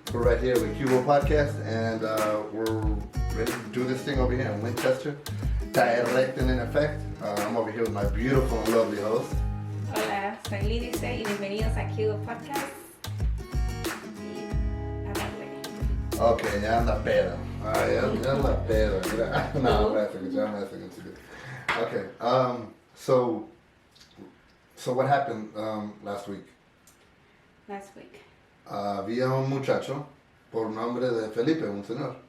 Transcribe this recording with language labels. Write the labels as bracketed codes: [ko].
[en] We're right here with Cubo Podcast, and we're ready to do this thing over here in Winchester. Direct and in effect. I'm over here with my beautiful and lovely host. [es] Hola, soy Lídice y bienvenidos a Cubo Podcast. Y a darle. [en] Okay, [es] ya anda pedo. Ya anda pedo. [en] No, I'm messing with you. Okay, so what happened last week? Last week. [es] Había un muchacho por nombre de Felipe, un señor,